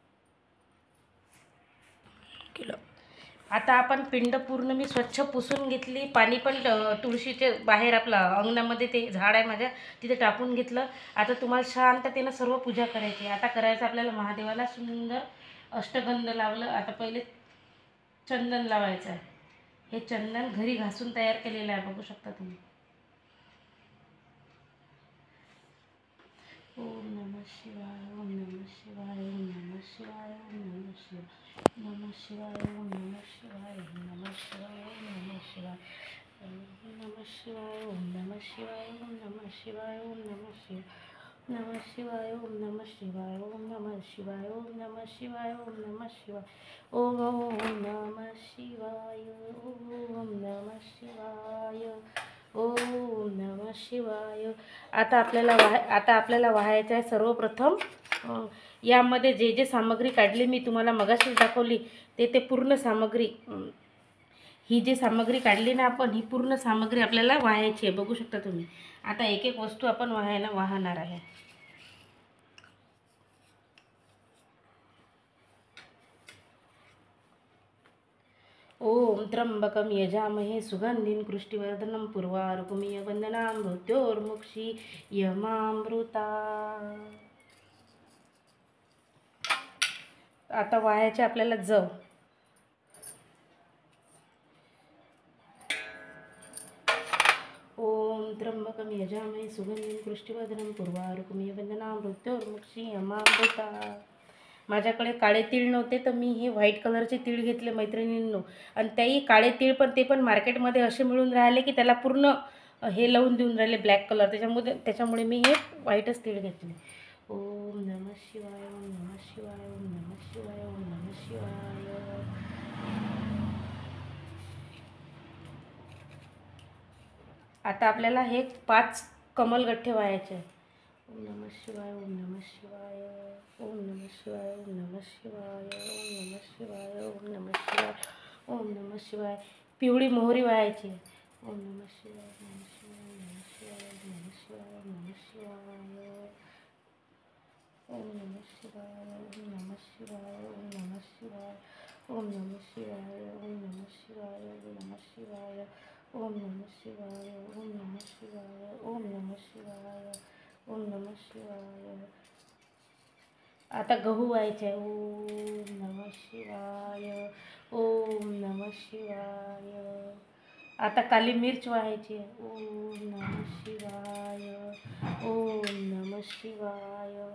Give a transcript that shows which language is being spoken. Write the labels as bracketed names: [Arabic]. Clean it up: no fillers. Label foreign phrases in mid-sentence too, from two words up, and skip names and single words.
[Marathi] आता आपण पिंड पूर्ण मी स्वच्छ पुसून घेतली. पाणी पण तुळशीचे बाहेर आपला अंगणामध्ये ते झाड आहे माझ्या, तिथे टाकून घेतलं. आता तुम्हाला शांततेनं सर्व पूजा करायची. आता करायचं आपल्याला महादेवाला सुंदर अष्टगंध लावलं. आता पहिले चंदन लावायचं आहे. हे चंदन घरी घासून तयार केलेलं आहे, बघू शकता तुम्ही. [Sanskrit] ओम नमः शिवाय, ओम नमः शिवाय, ओम नमः शिवाय, ओम नमः शिवाय, नमः शिवाय, ओम नमः शिवाय, ओम नमः शिवाय, ओम नमः शिवाय, ओम नमः शिवाय, ओम नमः शिवाय, ओम नमः शिवाय, ओम नमः शिवाय, नमः शिवाय, ओम नमः शिवाय, ओम नमः शिवाय, ओम नमः शिवाय, ओम नमः शिवाय, ओम नमः शिवाय, ओम नमः शिवाय, ओम नमः शिवाय. [Marathi] आता आपल्याला वाहायचं आहे. सर्वप्रथम यामध्ये जे सामग्री काढली मी तुम्हाला मगाशीच दाखवली, ते पूर्ण सामग्री, ही जी सामग्री काढली ना आपण, ही पूर्ण सामग्री आपल्याला वाहायची आहे, बघू शकता तुम्ही. आता एक एक वस्तू आपण वाहणार आहे. [Sanskrit] ओम त्र्यंबकं यजामहे सुगंधिं पुष्टिवर्धनं पुर्वारुकमिव वंदनां मृत्योर्मुक्षी यमामृता. [Marathi] आता वाहायचे आपल्याला जव. [Sanskrit] ओम त्र्यंबकं यजामहे सुगंधिं पुष्टिवर्धनं पुर्वारुकमिव वंदनां मृत्योर्मुक्षी यमामृता. [Marathi] माझ्याकडे काळे तीळ नव्हते, तर मी हे [English] white colour [Marathi] तीळ घेतले मैत्रिणींनो. आणि त्याही काळे तीळ पण ते पण मार्केटमध्ये असे मिळून राहिले की त्याला पूर्ण हे लावून देऊन राहिले [English] black colour. [Marathi] त्याच्यामुळे मी हे व्हाईटच तीळ घेतले. [Sanskrit] ओम नमः शिवाय, ओम नमः शिवाय, ओम नमः शिवाय, ओम नमः शिवाय. [Marathi] आता आपल्याला हे 5 कमलगठ्ठे व्हायचे. [Sanskrit] ओम नमः शिवाय, ओम नमः शिवाय, ओम नमः शिवाय, ओम नमः शिवाय, ओम नमः शिवाय, ओम नमः शिवाय, ओम नमः शिवाय. [Marathi] पिवळी मोहरी व्हायची. [Sanskrit] ओम नमः शिवाय, नमः शिवाय, नमः शिवाय, नमः शिवाय, नमः शिवाय, ओम नमः शिवाय, ओम नमः शिवाय, ओम नमः शिवाय, ओम नमः शिवाय, ओम नमः शिवाय, ओम नमः शिवाय, ओम नमः शिवाय, ओम नमः शिवाय, ओम नमः शिवाय, ओम नमः शिवाय. [Marathi] आता गहू व्हायचे. [Sanskrit] ओम नमः शिवाय, ओम नमः शिवाय. [Marathi] आता [Hindi] काली मिर्च [Marathi] व्हायची. [Sanskrit] ओम नमः शिवाय, ओम नमः शिवाय.